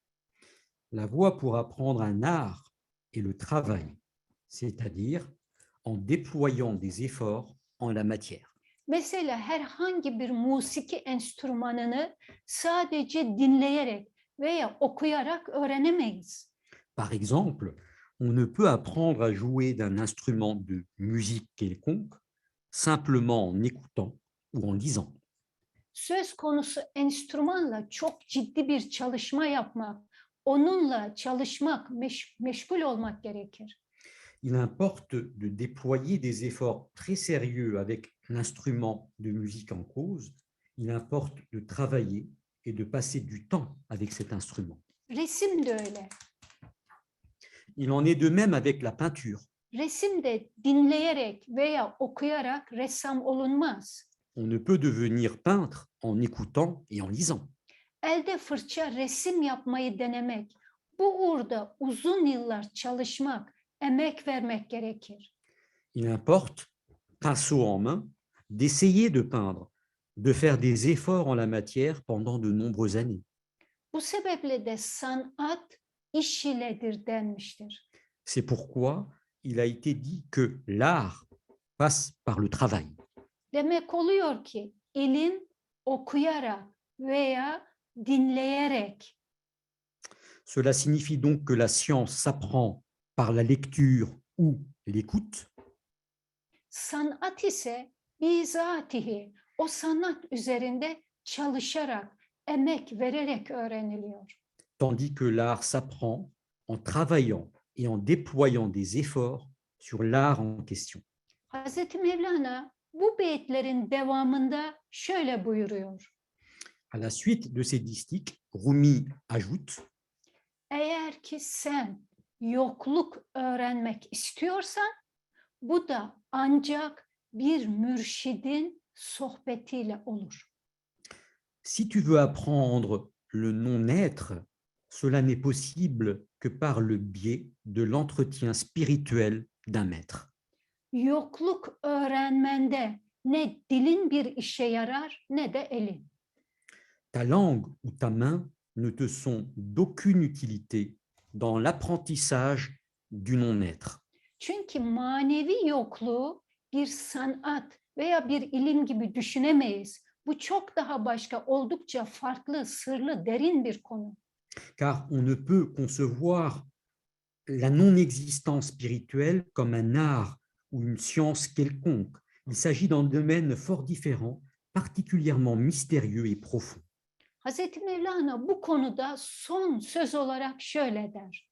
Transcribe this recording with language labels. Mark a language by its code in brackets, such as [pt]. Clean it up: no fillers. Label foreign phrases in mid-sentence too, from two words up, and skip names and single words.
[fr] La voie pour apprendre un art est le travail, c'est-à-dire en déployant des efforts en la matière. [tr] Mesela herhangi bir musiki enstrümanını sadece dinleyerek veya okuyarak öğrenemeyiz. [fr] Par exemple, on ne peut apprendre à jouer d'un instrument de musique quelconque simplement en écoutant ou en lisant. [tr] Söz konusu enstrümanla çok ciddi bir çalışma yapmak, onunla çalışmak, meşgul olmak gerekir. [fr] Il importe de déployer des efforts très sérieux avec l'instrument de musique en cause. Il importe de travailler et de passer du temps avec cet instrument. [tr] Resim de öyle. [fr] Il en est de même avec la peinture. [tr] Resim de dinleyerek veya okuyarak ressam olunmaz. [fr] On ne peut devenir peintre en écoutant et en lisant. [tr] Elde fırça resim yapmayı denemek, bu uğurda uzun yıllar çalışmak, emek vermek gerekir. [fr] Il importe, pinceau en main, d'essayer de peindre, de faire des efforts en la matière pendant de nombreuses années. [tr] Bu sebeple de sanat iş iledir denmiştir. [fr] C'est pourquoi il a été dit que l'art passe par le travail. [tr] Demek oluyor ki ilim okuyarak veya dinleyerek, [fr] Cela signifie donc que la science s'apprend par la lecture ou l'écoute, [tr] sanat ise bizatihi o sanat üzerinde çalışarak, emek vererek öğreniliyor. [fr] tandis que l'art s'apprend en travaillant et en déployant des efforts sur l'art en question. [tr] Hazreti Mevlana bu beyitlerin devamında şöyle buyuruyor. [fr] À la suite de ces distiques, Rumi ajoute: [tr] Eğer ki sen yokluk öğrenmek istiyorsan, bu da ancak bir mürşidin sohbetiyle olur. [fr] si tu veux apprendre le non-être, cela n'est possible que par le biais de l'entretien spirituel d'un maître. [tr] Yokluk öğrenmende ne dilin bir işe yarar ne de elin. [fr] Ta langue ou ta main ne te sont d'aucune utilité dans l'apprentissage du non-être. [tr] Çünkü manevi yokluğu bir sanat veya bir ilim gibi düşünemeyiz. Bu çok daha başka, oldukça farklı, sırlı, derin bir konu. [fr] Car on ne peut concevoir la non-existence spirituelle comme un art ou une science quelconque. Il s'agit d'un domaine fort différent, particulièrement mystérieux et profond. [tr] Hazreti Mevlana bu konuda son söz olarak şöyle der.